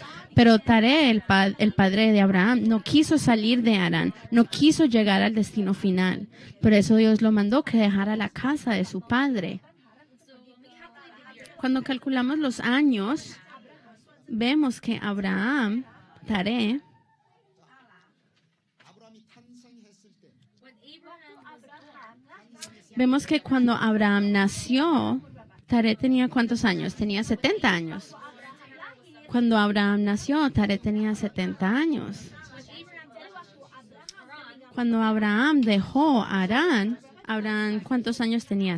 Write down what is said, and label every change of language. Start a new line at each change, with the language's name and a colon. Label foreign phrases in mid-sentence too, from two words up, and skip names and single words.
Spanish: Pero Taré, el padre de Abraham, no quiso salir de Harán, no quiso llegar al destino final. Por eso Dios lo mandó que dejara la casa de su padre. Cuando calculamos los años, vemos que Abraham, Taré,
Korean: 아브라함이 탄생했을 때
Spanish: vemos que cuando Abraham nació, Taré tenía ¿cuántos años? Tenía 70 años. Cuando Abraham nació, Taré tenía 70 años. Cuando Abraham dejó Harán, Abraham, ¿cuántos años tenía?